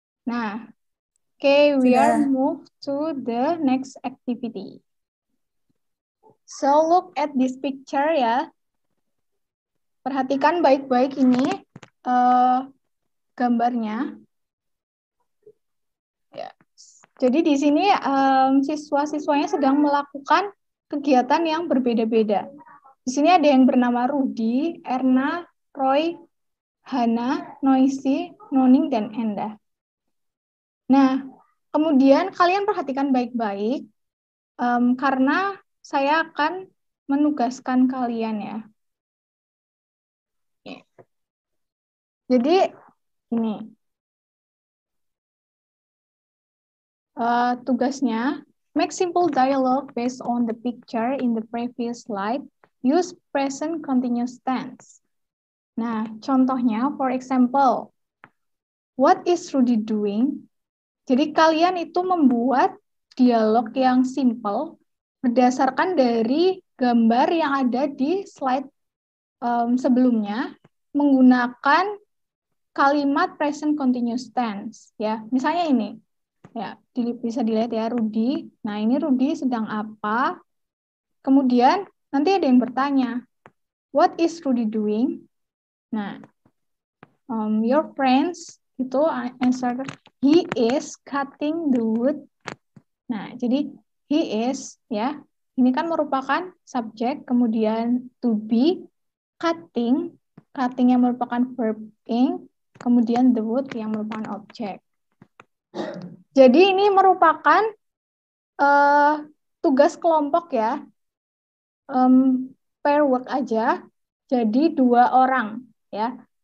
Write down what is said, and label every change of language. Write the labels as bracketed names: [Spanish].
[English] Nah, oke, we are move to the next activity. So look at this picture ya. [Indonesian] Perhatikan baik-baik ini gambarnya. Ya. Jadi di sini siswa-siswanya sedang melakukan kegiatan yang berbeda-beda. Di sini ada yang bernama Rudy, Erna, Roy, Hana, Noisy, Noning, dan Enda. Nah, kemudian kalian perhatikan baik-baik karena saya akan menugaskan kalian ya. Jadi ini tugasnya [English] make simple dialogue based on the picture in the previous slide. Use present continuous tense. [Indonesian] Nah, contohnya, [English] for example, what is Rudy doing? [Indonesian] Jadi kalian itu membuat dialog yang simple berdasarkan dari gambar yang ada di slide sebelumnya menggunakan kalimat present continuous tense. Ya, misalnya ini, ya bisa dilihat ya Rudy. Nah ini Rudy sedang apa? Kemudian nanti ada yang bertanya, [English] what is Rudy doing? Nah, your friends itu answer, he is cutting the wood. [Indonesian] Nah, jadi he is, ya, ini kan merupakan subjek, kemudian to be, cutting yang merupakan verb ing, kemudian the wood yang merupakan objek. Jadi ini merupakan tugas kelompok ya, pair work aja, jadi 2 orang ya.